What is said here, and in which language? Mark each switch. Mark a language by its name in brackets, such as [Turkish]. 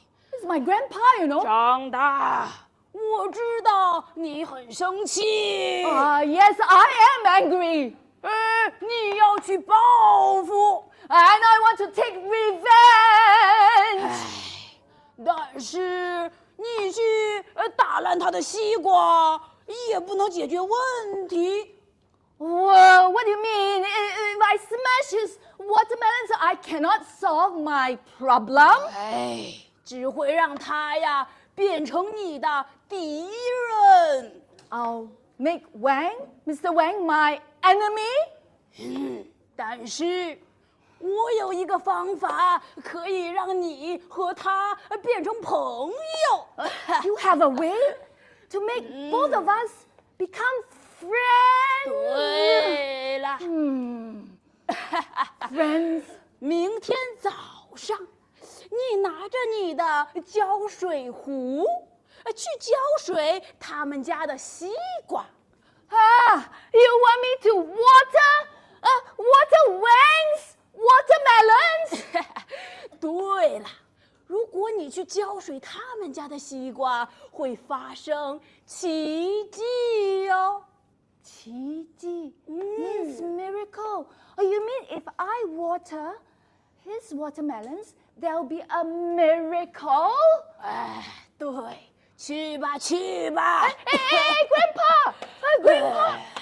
[English] This is my grandpa, [Chinese] 长大，我知道你很生气。 [English] Yes, I am angry. [Chinese] 你要去报复。 [English] And I want to take revenge. [Chinese] 但是你去打烂他的西瓜，也不能解决问题。 [English] Whoa, what do you mean? If I smash his watermelons, I cannot solve my problem? [Chinese] 只会让他呀变成你的敌人。 [English] I'll make Mr. Wang, my enemy? [Chinese] 但是我有一个方法可以让你和他变成朋友。 [English] You have a way to make both of us become friends? [Chinese] 对了， [English] Friends? [Chinese] 明天早上，你拿着你的浇水壶，去浇水他们家的西瓜。 [English] You want me to water Wang's watermelons? [Chinese] 对了，如果你去浇水他们家的西瓜，会发生奇迹哦。 [English] 奇迹 means miracle. You mean if I water his watermelons, there'll be a miracle? [Chinese] 对，去吧。 [English] Hey, Grandpa! Grandpa!